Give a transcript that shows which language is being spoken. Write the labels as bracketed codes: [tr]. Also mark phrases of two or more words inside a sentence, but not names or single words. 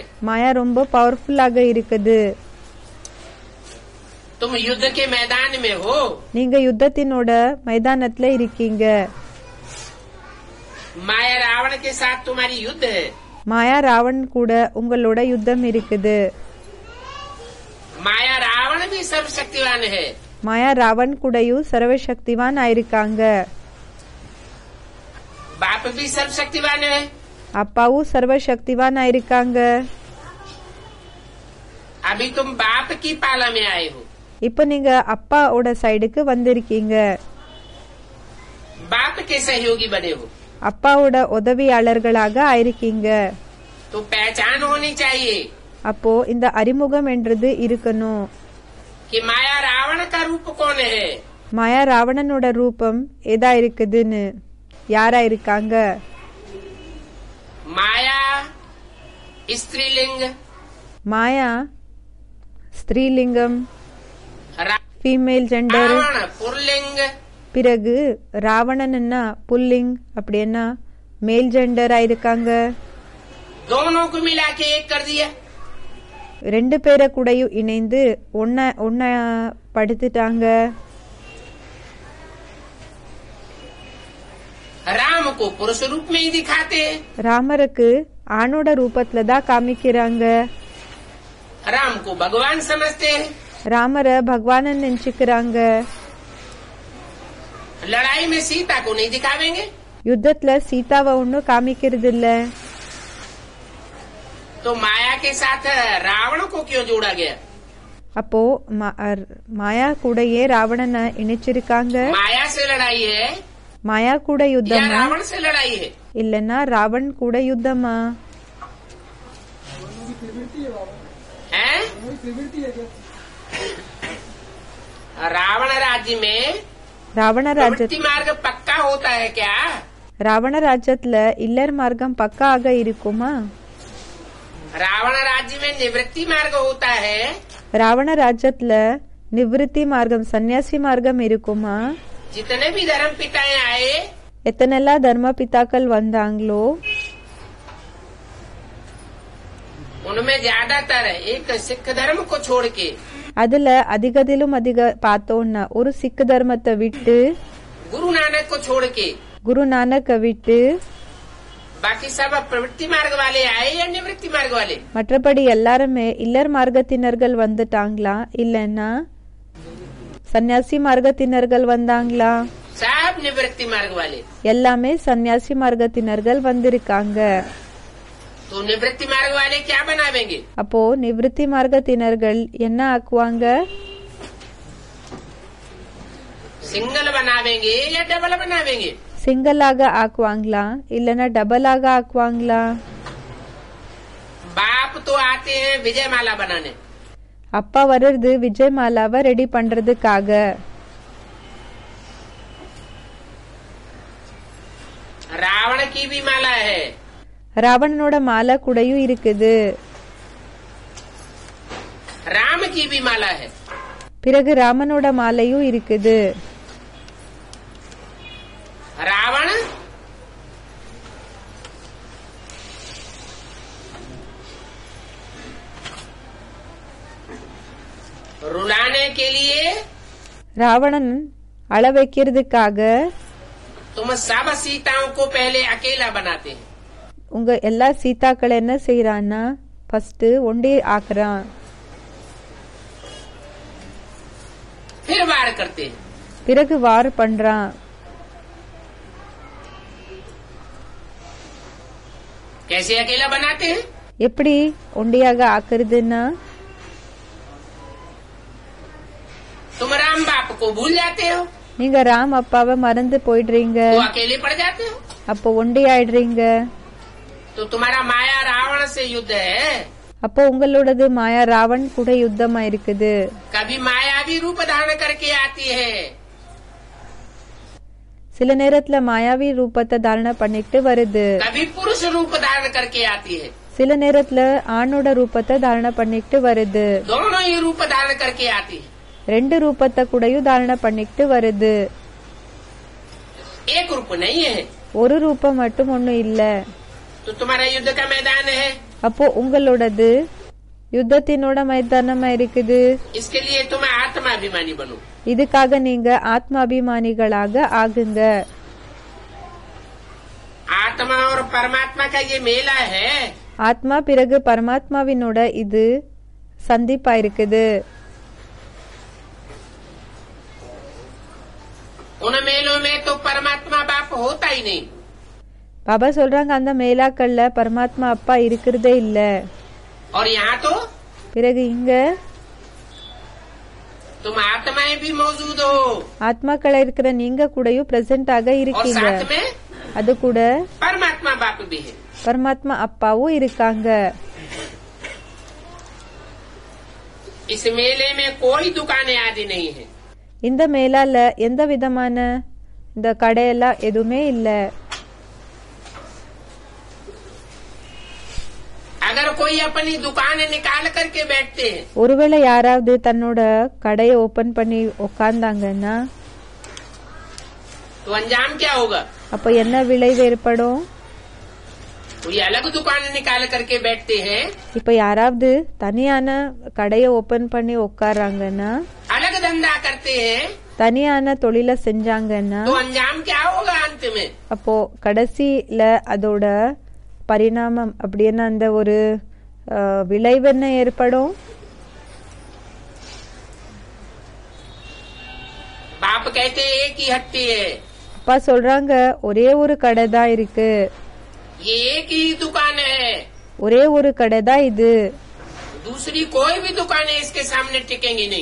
[ta] மாயா ரொம்ப பவர்ஃபுல்லாக இருக்குது. [hi] तुम युद्ध के मैदान में हो, [ta] நீங்க யுத்தத்தினோட மைதானத்துல இருக்கீங்க. [hi] माया रावण के साथ तुम्हारी युद्ध है। [ta] மாயா ராவன் கூட உங்களோட யுத்தம் இருக்குது. [hi] माया रावण भी सर्वशक्तिवान है। [ta] மாயா ராவன் கூடயும் சர்வசக்திவான் ஆயிருக்காங்க. [hi] बाप भी सर्वशक्तिवान है। [ta] அப்பாவும் சர்வசக்திவான் ஆயிருக்காங்க. [hi] अभी तुम बाप की पाला में आए हो। [ta] இப்ப நீங்க அப்பாவோட சைடுக்கு வந்திருக்கீங்க. [hi] बाप के सहयोगी बने हो। [ta] அப்பாவோட உதவியாளர்களாக ஆயிருக்கீங்க. [hi] तो पहचान होनी चाहिए [ta] அப்போ இந்த அறிமுகம் என்றது இருக்கணும். [hi] कि माया रावण का रूप कौन है। [ta] மாயா ராவணனோட ரூபம் எதா இருக்குதுன்னு, யாரா இருக்காங்க. [hi] माया स्त्रीलिंग, [ta] மாயா ஸ்திரீலிங்கம், [hi] रा- [en] female gender. [hi] रावण पुरलिंग, [ta] பிறகு ராவணன்னா புல்லிங், அப்படின்னா [en] male gender [ta] ஆயிருக்காங்க. [hi] दोनों को मिला के एक कर दिया। [ta] 2 பேரை கூடயும் இணைந்து ஒன்ன படுத்துட்டாங்க. [hi] राम को पुरुष रूप में ही दिखाते हैं। [ta] ராமருக்கு ஆணோட ரூபத்துல தான் காமிக்கிறாங்க. [hi] राम को भगवान समझते हैं। [ta] ராமரை பகவானன் நினைச்சுக்கிறாங்க. [hi] लड़ाई में सीता को नहीं दिखावेंगे। [ta] யுத்தத்துல சீதாவை ஒன்னும் காமிக்கிறது இல்ல. [hi] तो माया के साथ रावण को क्यों जोड़ा गया। [ta] அப்போ மாயா கூடயே ராவணனை இணைச்சிருக்காங்க. [hi] माया से लड़ाई है [ta] மாயா கூட [hi] या [ta] யுத்தமா, [hi] रावण से लड़ाई है। [ta] இல்லன்னா ராவன் கூட யுத்தமா? [hi] हैं? रावण राज्य में [ta] ராவண ராஜ்ய [hi] प्रवृत्ति मार्ग पक्का होता है क्या। [ta] ராவண ராஜ்யத்துல இல்லர் மார்க்கம் பக்காக இருக்குமா? [hi] रावण राज्य में निवृत्ति मार्ग होता है। [ta] ராவண ராஜ்யத்துல நிவிருத்தி மார்க்கம், சன்னியாசி மார்க்கம் இருக்குமா? [hi] जितने भी धर्म पिताएं आए, [ta] எத்தனெல்லாம் தர்ம பிதாக்கள் வந்தாங்களோ [hi] उनमें ज्यादातर एक सिख धर्म को छोड़ के [ta] அதுல அதிகத்திலும் அதிக பார்த்தோம்னா ஒரு சிக் தர்மத்தை விட்டு, [hi] गुरु नानक को छोड़ के [ta] குரு நானக்க விட்டு, [hi] बाकी सब प्रवृत्ति मार्ग वाले आए या निवृत्ति मार्ग वाले। [ta] மற்றபடி எல்லாருமே இல்லர் மார்க்கத்தினர்கள் வந்துட்டாங்களா, இல்லன்னா சன்னியாசி மார்க்கத்தினர்கள் வந்தாங்களா? [hi] सब निवृत्ति मार्ग वाले। [ta] எல்லாமே சன்னியாசி மார்க்கத்தினர்கள் வந்திருக்காங்க. [hi] तो निवृत्ति मार्ग वाले क्या बनावेंगे। [ta] அப்போ நிவிருத்தி மார்க்கத்தினர்கள் என்ன ஆக்குவாங்க? [hi] सिंगल बनावेंगे या डबल बनावेंगे। [ta] சிங்கிளாக ஆக்குவாங்களா, இல்லன்னா டபுளாக ஆக்குவாங்களா? [hi] बाप तो आते हैं विजय माला बनाने। [ta] அப்பா வர்றது விஜய் மாலாவை ரெடி பண்றதுக்காக. [hi] रावण की भी माला है। [ta] ராவணனோட மாலை கூடயும் இருக்குது. [hi] राम की भी माला है। [ta] பிறகு ராமனோட மாலையும் இருக்குது. [hi] रावण रुला उड़ाने के लिए [ta] ராவணன் அள வைக்கிறதுக்காக [hi] तुम सब सीताओं को पहले अकेला बनाते हैं, [ta] உங்க எல்லா சீதாக்களை என்ன செய்யறான்னா ஃபர்ஸ்ட் ஒண்டி ஆக்குறான், [hi] फिर वार करते हैं। [ta] பிறகு வார் பண்றான். [hi] कैसे अकेला बनाते हैं? [ta] எப்படி ஒண்டியாக ஆக்குறதுன்னா [hi] तुम राम बाप को भूल जाते हो [ta] நீங்க ராம் அப்பாவை மறந்து போயிடுறீங்க, [hi] तो अकेले पड़ जाते हो। [ta] அப்போ ஒண்டி ஆயிடுறீங்க. [hi] तो तुम्हारा माया रावण से युद्ध है, [ta] அப்போ உங்களோடது மாயா ராவன் கூட யுத்தமா இருக்குது. [hi] कभी मायावी रूप धारण करके आती है, [ta] சில நேரத்துல மாயாவி ரூபத்தை தாரண பண்ணிட்டு வருது, [hi] कभी पुरुष रूप धारण करके आती है, [ta] சில நேரத்துல ஆணோட ரூபத்தை தாரண பண்ணிட்டு வருது, [hi] दोनों ही रूप धारण करके आती है। [ta] ரெண்டு ரூபத்தை கூடயும் தாரண பண்ணிட்டு வருது. [hi] एक रूप नहीं है। [ta] ஒரு ரூபம் மட்டும் ஒண்ணும் இல்ல. [hi] तो तुम्हारा युद्ध का मैदान है, [ta] அப்போ உங்களோடது யுத்தத்தினோட மைதானமா இருக்குது. [hi] इसके लिए तुम आत्माभिमानी बनो। [ta] இதுக்காக நீங்க ஆத்மாபிமானிகளாக ஆகுங்க. [hi] आत्मा और परमात्मा का ये मेला है, [ta] ஆத்மா பிறகு பரமாத்மாவினோட இது சந்திப்பா இருக்குது. [hi] उन मेलों में तो परमात्मा बाप होता ही नहीं। [ta] பாபா சொல்றாங்க அந்த மேலாக்கள்ல பரமாத்மா அப்பா இருக்கிறதே இல்ல. [hi] और यहाँ तो [ta] பிறகு இங்க [hi] तुम आत्माएं भी मौजूद हो [ta] ஆத்மாக்களா இருக்கிற நீங்க கூடயும் பிரசன்ட் ஆக [hi] और [ta] இருக்கீங்க. [hi] साथ में [ta] அது கூட [hi] परमात्मा बाप भी है। [ta] பரமாத்மா அப்பாவும் இருக்காங்க. [hi] इस मेले में कोई दुकानें आदि नहीं है। [ta] இந்த மேலால எந்த விதமான இந்த கடையெல்லாம் எதுவுமே இல்ல. [hi] अगर कोई अपनी दुकान निकाल करके बैठते हैं [ta] ஒருவேளை யாராவது தன்னோட கடையை ஓபன் பண்ணி உட்கார்ந்தாங்கன்னா [hi] तो अंजाम क्या होगा? [ta] அப்ப என்ன விளைவு ஏற்படும்? [hi] कोई अलग दुकान निकाल करके बैठते हैं, [ta] இப்ப யாராவது தனியான கடையை ஓபன் பண்ணி உட்கார்றாங்கன்னா, [hi] अलग धंधा करते हैं, [ta] தனியான தொழில செஞ்சாங்கன்னா [hi] तो अंजाम क्या होगा अंत में? [ta] அப்போ கடைசியில அதோட பரிணாமம் அப்படின்னு அந்த ஒரு விளைவு என்ன ஏற்படும்? [hi] बाप कहते हैं एक ही हट्टी है, [ta] அப்பா சொல்றாங்க ஒரே ஒரு கடை தான் இருக்கு, [hi] ये एक ही दुकान है, [ta] ஒரே ஒரு கடை தான் இது, [hi] दूसरी कोई भी दुकानें इसके सामने टिकेंगी नहीं।